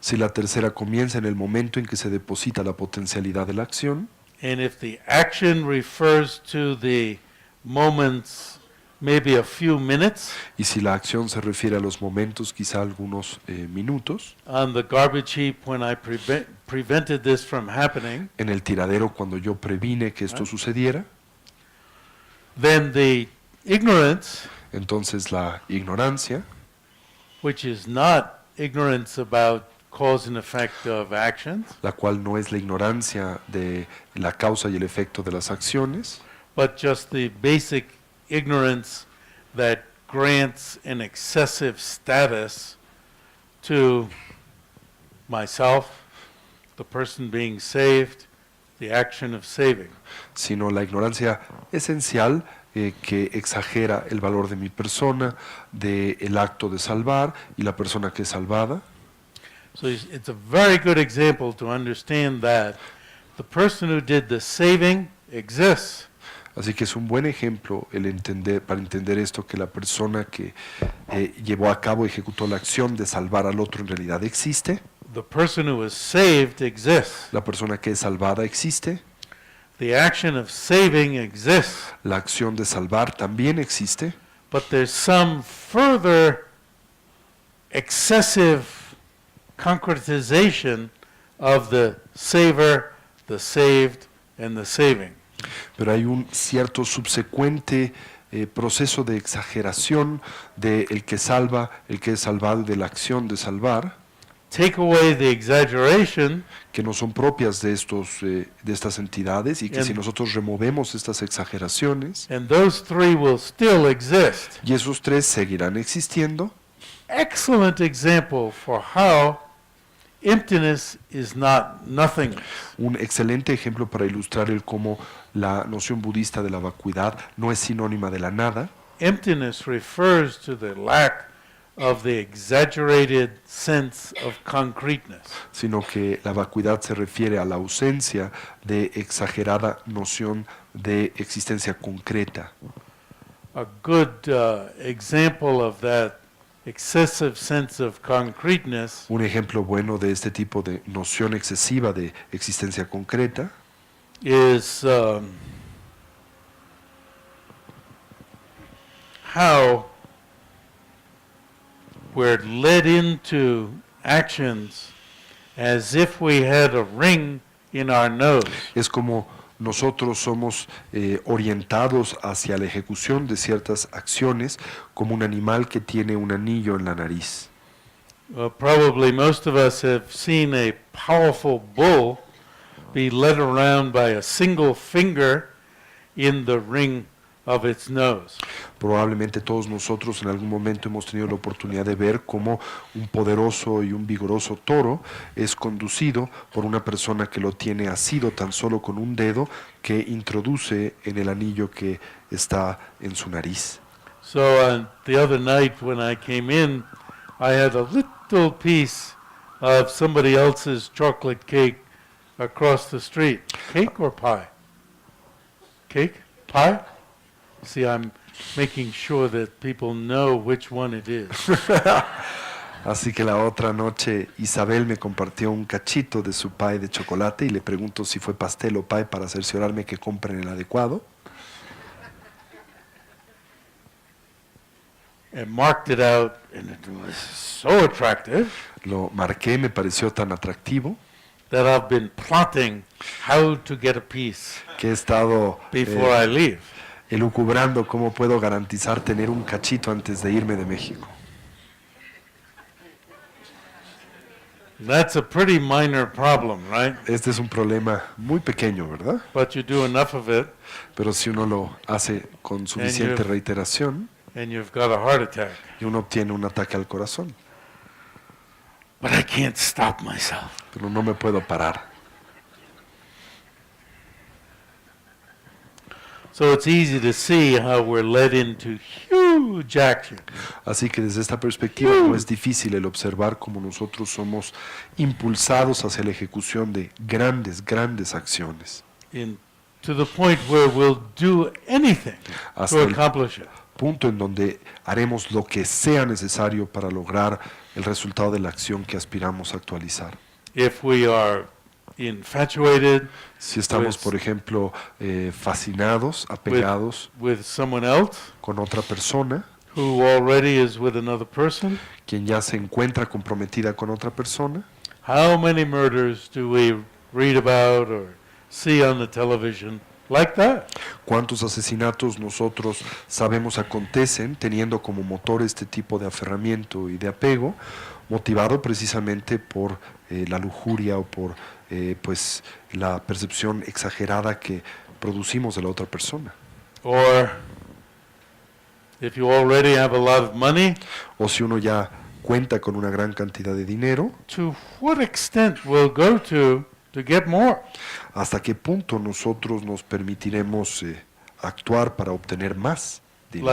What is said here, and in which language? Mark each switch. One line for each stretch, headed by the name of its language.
Spanish: Si la tercera comienza en el momento en que se deposita la potencialidad de la acción,
English: and if the action refers to the moments, maybe a few minutes
Spanish: y si la acción se refiere a los momentos, quizá algunos minutos,
English: on the garbage heap when I prevented this from happening,
Spanish: en el tiradero cuando yo previne que esto sucediera,
English: then the ignorance,
Spanish: entonces la ignorancia,
English: which is not ignorance about cause and effect of actions,
Spanish: la cual no es la ignorancia de la causa y el efecto de las acciones,
English: but just the basic ignorance that grants an excessive status to myself, the person being saved, the action of saving.
Spanish: sino la ignorancia esencial que exagera el valor de mi persona, del acto de salvar y la persona que es salvada.
English: So it's a very good example to understand that the person who did the saving exists.
Spanish: Así que es un buen ejemplo para entender esto, que la persona que llevó a cabo, ejecutó la acción de salvar al otro en realidad existe,
English: The person who was saved exists.
Spanish: la persona que es salvada existe,
English: The action of saving exists.
Spanish: la acción de salvar también existe,
English: But there's some further excessive concretization of the saver, the saved, and the saving.
Spanish: pero hay un cierto subsecuente proceso de exageración de el que salva, el que es salvado y de la acción de salvar,
English: Take away the exaggeration,
Spanish: que no son propias de estas entidades, y que si nosotros removemos estas exageraciones,
English: and those three will still exist.
Spanish: y esos tres seguirán existiendo.
English: Excellent example for how emptiness is not nothingness.
Spanish: Un excelente ejemplo para ilustrar el cómo la noción budista de la vacuidad no es sinónima de la nada.
English: Emptiness refers to the lack of the exaggerated sense of concreteness.
Spanish: Sino que la vacuidad se refiere a la ausencia de exagerada noción de existencia concreta.
English: A good example of that excessive sense of concreteness
Spanish: Un ejemplo bueno de este tipo de noción excesiva de existencia concreta
English: is how we're led into actions as if we had a ring in our nose.
Spanish: es como nosotros somos orientados hacia la ejecución de ciertas acciones como un animal que tiene un anillo en la nariz.
English: Probably most of us have seen a powerful bull be led around by a single finger in the ring of its nose.
Spanish: Probablemente todos nosotros en algún momento hemos tenido la oportunidad de ver cómo un poderoso y un vigoroso toro es conducido por una persona que lo tiene asido tan solo con un dedo que introduce en el anillo que está en su nariz.
English: So the other night when I came in, I had a little piece of somebody else's chocolate cake across the street. Cake or pie? Cake? Pie? See, I'm making sure that people know which one it is.
Spanish: Así que la otra noche Isabel me compartió un cachito de su pie de chocolate y le pregunto si fue pastel o pie para cerciorarme que compren el adecuado.
English: And marked it out, and it was so attractive
Spanish: Lo marqué, me pareció tan atractivo
English: that I've been plotting how to get a piece
Spanish: que he estado
English: before I leave.
Spanish: elucubrando cómo puedo garantizar tener un cachito antes de irme de México.
English: That's a pretty minor problem, right?
Spanish: Este es un problema muy pequeño, ¿verdad?
English: But you do enough of it,
Spanish: Pero si uno lo hace con suficiente
English: you've-
Spanish: reiteración
English: and you've got a heart attack.
Spanish: y uno obtiene un ataque al corazón,
English: But I can't stop myself.
Spanish: pero no me puedo parar.
English: So it's easy to see how we're led into huge action.
Spanish: Así que desde esta perspectiva no es difícil el observar cómo nosotros somos impulsados hacia la ejecución de grandes, grandes acciones,
English: To the point where we'll do anything
Spanish: hasta
English: to
Spanish: el
English: accomplish it.
Spanish: punto en donde haremos lo que sea necesario para lograr el resultado de la acción que aspiramos a actualizar.
English: If we are infatuated
Spanish: Si estamos, por ejemplo, fascinados, apegados
English: with someone else
Spanish: con otra persona,
English: who already is with another person,
Spanish: quien ya se encuentra comprometida con otra persona,
English: how many murders do we read about or see on the television like that?
Spanish: ¿cuántos asesinatos nosotros sabemos acontecen teniendo como motor este tipo de aferramiento y de apego, motivado precisamente por la lujuria o por pues la percepción exagerada que producimos de la otra persona?
English: Or if you already have a lot of money,
Spanish: O si uno ya cuenta con una gran cantidad de dinero,
English: to what extent will go to get more?
Spanish: ¿hasta qué punto nosotros nos permitiremos actuar para obtener más dinero?